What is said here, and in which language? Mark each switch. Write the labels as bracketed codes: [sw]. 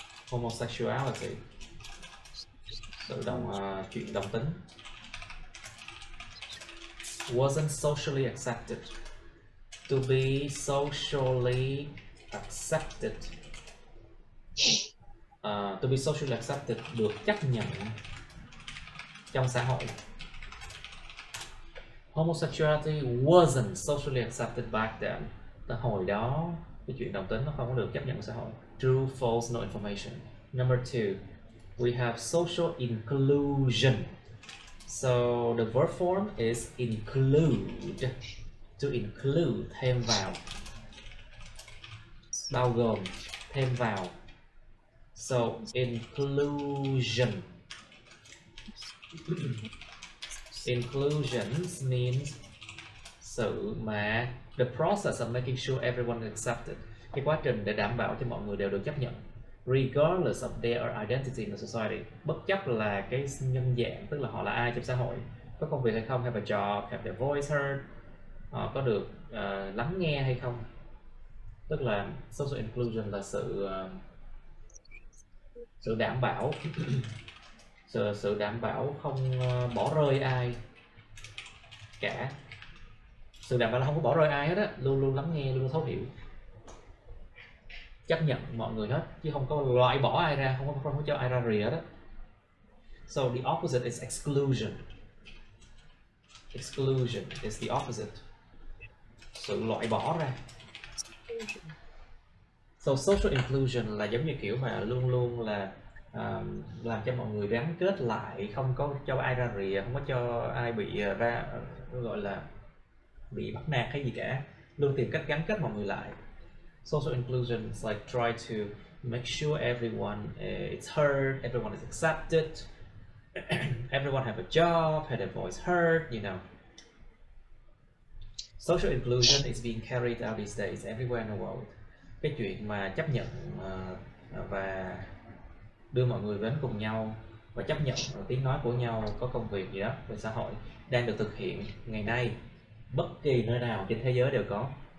[vi] Homosexuality. Sự chuyện đồng tính. [en] Wasn't socially accepted. To be socially accepted. To be socially accepted, [vi] được chấp nhận trong xã hội. [en] Homosexuality wasn't socially accepted back then. [vi] Tại hồi đó cái chuyện đồng tính nó không có được chấp nhận trong xã hội. [en] True, false, no information. Number 2, we have social inclusion. So the verb form is include. To include, [vi] thêm vào, bao gồm, thêm vào. [en] So inclusion. Inclusions means sự mà the process of making sure everyone is accepted. [vi] Cái quá trình để đảm bảo cho mọi người đều được chấp nhận. [en] Regardless of their identity in the society. [vi] Bất chấp là cái nhân dạng, tức là họ là ai trong xã hội, có công việc hay không, [en] have a job, have their voice heard, [vi] họ có được lắng nghe hay không. Tức là social inclusion là sự đảm bảo sự đảm bảo không bỏ rơi ai cả. Sự đảm bảo là không có bỏ rơi ai hết á, luôn luôn lắng nghe, luôn luôn thấu hiểu, chấp nhận mọi người hết, chứ không có loại bỏ ai ra, không có cho ai ra rìa đó. [en] So the opposite is exclusion. Exclusion is the opposite. [vi] Sự loại bỏ ra. So social inclusion là giống như kiểu mà luôn luôn là làm cho mọi người gắn kết lại, không có cho ai ra rìa, không có cho ai bị gọi là bị bắt nạt hay gì cả, luôn tìm cách gắn kết mọi người lại. [en] Social inclusion is like try to make sure everyone is heard, everyone is accepted, everyone have a job, had their voice heard, you know. Social inclusion is being carried out these days everywhere in the world. [vi] Cái chuyện mà chấp nhận và đưa mọi người đến cùng nhau và chấp nhận tiếng nói của nhau, có công việc gì đó về xã hội đang được thực hiện ngày nay, bất kỳ nơi nào trên thế giới đều có.